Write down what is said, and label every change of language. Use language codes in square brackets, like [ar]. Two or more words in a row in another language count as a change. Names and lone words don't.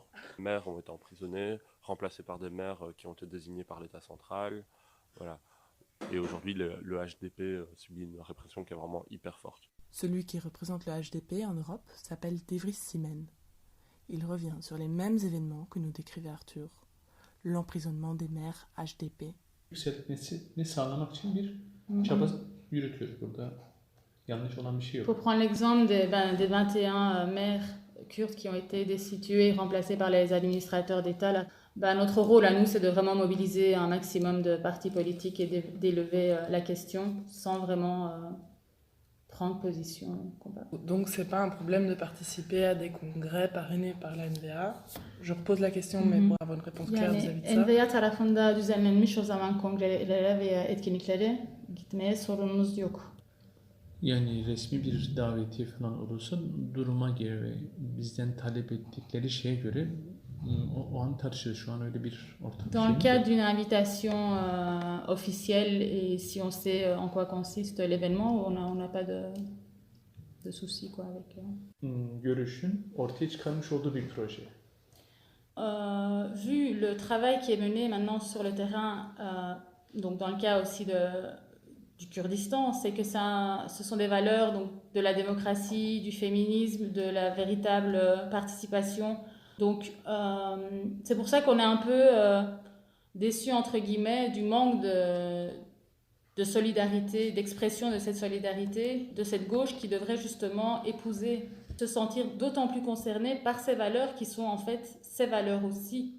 [fr] Les maires ont été emprisonnés, remplacés par des maires qui ont été désignés par l'État central. Voilà. Et aujourd'hui, le HDP subit une répression qui est vraiment hyper forte. Celui qui représente le HDP en Europe s'appelle Devris Simen. Il revient sur les mêmes événements que nous décrivait Arthur. L'emprisonnement des maires HDP. [tr] Yükseltmesini sağlamak için bir çaba yürütüyoruz burada. Yanlış olan bir şey [fr] Il [tr] yok. [fr] faut prendre l'exemple des 21 maires kurdes qui ont été destitués et remplacés par les administrateurs d'État. Là. Notre rôle à nous, c'est de vraiment mobiliser un maximum de partis politiques et d'élever la question sans vraiment prendre position. Donc c'est pas un problème de participer à des congrès parrainés par la NVA. Je repose la question mais pour avoir une réponse claire vis-à-vis de ça. [tr] NVA tarafında düzenlenmiş o zaman kongrelere veya etkinliklere gitmeye sorunumuz yok. Yani resmi bir davetiye falan olursa duruma göre ve bizden talep ettikleri şeye göre o an tartışılır. Şu an öyle bir ortam. [fr] Dans le cadre d'une invitation officielle et si on sait en quoi consiste l'événement, on n'a pas de soucis quoi avec. [tr] Görüşün ortaya çıkarmış olduğu bir proje. [fr] Vu le travail qui est mené maintenant sur le terrain, donc dans le cas aussi du Kurdistan, c'est que ce sont des valeurs donc, de la démocratie, du féminisme, de la véritable participation. Donc c'est pour ça qu'on est un peu déçus entre guillemets du manque de solidarité, d'expression de cette solidarité, de cette gauche qui devrait justement épouser, se sentir d'autant plus concernée par ces valeurs qui sont en fait ces valeurs aussi.